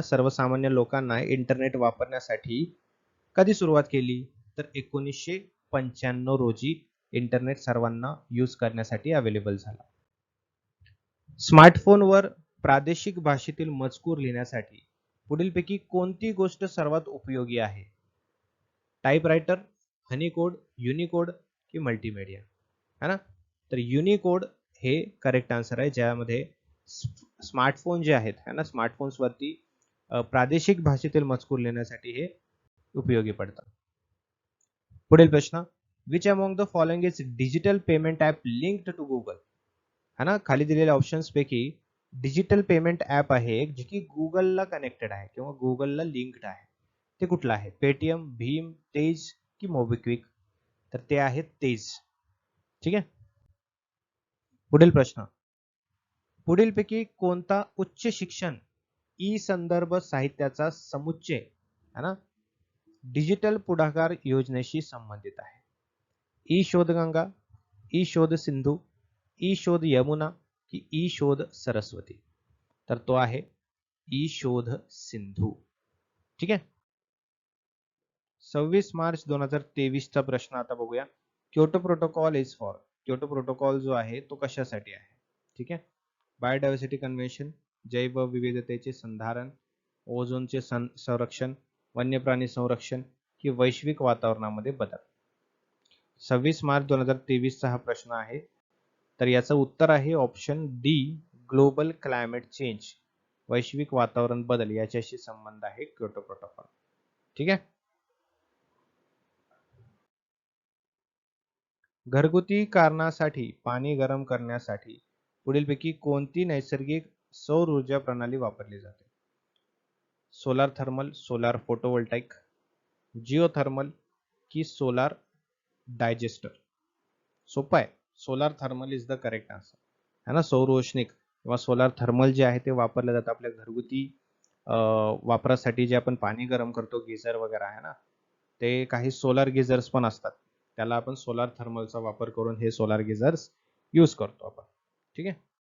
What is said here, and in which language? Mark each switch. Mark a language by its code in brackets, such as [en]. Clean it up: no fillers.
[mr] सर्वसामान्य लोकांना इंटरनेट वापरण्यासाठी कधी सुरुवात केली? तर 1992 1995 रोजी इंटरनेट सर्वांना यूज करण्यासाठी अवेलेबल झाला. स्मार्टफोनवर प्रादेशिक भाषेतील मजकूर लिहिण्यासाठी पुढीलपैकी कोणती गोष्ट सर्वात उपयोगी आहे? [en] Typewriter, हनीकोड, Unicode की multimedia, है ना? [mr] तर युनिकोड हे करेक्ट आन्सर आहे, ज्यामध्ये स्मार्टफोन जे आहेत है ना, स्मार्टफोन्सवरती प्रादेशिक भाषेतील मजकूर लिहिण्यासाठी हे उपयोगी पडतं. [en] पुढील प्रश्न, which among the following is digital payment app linked to Google, है ना? [mr] खाली दिलेल्या ऑप्शन्स पैकी डिजिटल पेमेंट ऍप आहे जे की गुगलला कनेक्टेड आहे किंवा गुगलला लिंक्ड आहे, ते कुठलं आहे? पेटीएम, भीम, तेज की मोबिक्विक? तर ते आहे तेज. ठीक आहे. पुढील प्रश्न, पुढीलपैकी कोणता उच्च शिक्षण ई संदर्भ साहित्याचा समुच्चय है ना डिजिटल पुढाकार योजनेशी संबंधित आहे? ई शोध गंगा, ई शोध सिंधू, ई शोध यमुना की ई शोध सरस्वती? तर तो आहे ई शोध सिंधू. ठीक आहे. 26 मार्च 2023 चा प्रश्न आता बघूया. [en] Kyoto protocol is for, [mr] Kyoto protocol जो आहे तो कशासाठी आहे? ठीक आहे. बायोडायव्हर्सिटी कन्व्हेन्शन, जैवविविधतेचे संधारण, ओझोनचे संरक्षण, वन्यप्राणी संरक्षण की वैश्विक वातावरणामध्ये बदल? 26 मार्च 2023 चा हा प्रश्न आहे. तर याचं उत्तर आहे option D, [en] global climate change, [mr] वैश्विक वातावरण बदल याच्याशी संबंध आहे क्योटो प्रोटोकॉल. ठीक आहे. घरगुती कारणासाठी पाणी गरम करण्यासाठी पुढीलपैकी कोणती नैसर्गिक सौर ऊर्जा प्रणाली वापरली जाते? [en] Solar thermal, solar photovoltaic, geothermal की solar digester? [mr] सोपं आहे. [en] Solar thermal is the correct answer, है ना? [mr] सौर औष्णिक किंवा सोलार थर्मल जे आहे ते वापरलं जातं आपल्या घरगुती वापरासाठी, जे आपण पाणी गरम करतो, गिझर वगैरे आहे ना, ते काही सोलार गिझर्स पण असतात, त्याला आपण सोलार थर्मलचा वापर करून हे सोलार गिझर्स यूज करतो आपण. ठीक आहे.